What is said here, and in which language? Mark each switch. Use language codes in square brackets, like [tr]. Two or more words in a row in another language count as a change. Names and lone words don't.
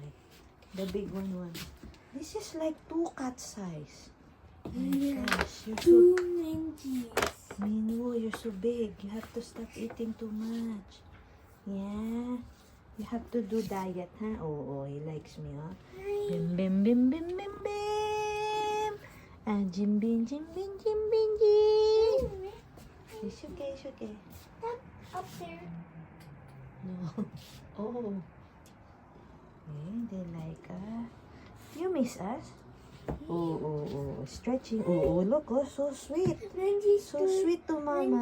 [en] Okay. The big one. This is like 2 cat size. Oh my gosh, you're so... Two Minjis. Minu, you're so big. You have to stop eating too much. Yeah. You have to do diet, huh? Oh, he likes me, huh? Bim, bim, bim, bim, bim, bim. Jim, bin, Jim, bin, Jim, bin, Jim. It's okay, it's okay. Stop up there. No. Oh. Okay, they like us. You miss us? Oh. Stretching. Oh, look, oh, so sweet. Minji's So sweet to mama.